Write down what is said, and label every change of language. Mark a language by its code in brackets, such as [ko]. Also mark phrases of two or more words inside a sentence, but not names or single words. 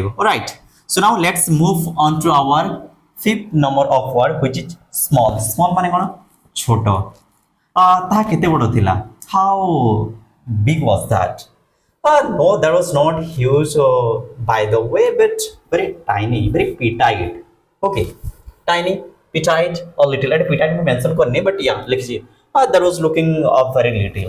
[en] Alright, so now let's move on to our fifth number of word which is small. [or] Small ମାନେ କ'ଣ? ଛୋଟ. ତାହା କେତେ ବଡ଼ ଥିଲା? [en] How big was that? No, that was not huge by the way, but very tiny, very petite. Okay, tiny, petite, or little. At petite [hi] मैं mention करने, [en] but yeah, लिखिए. That was looking very little.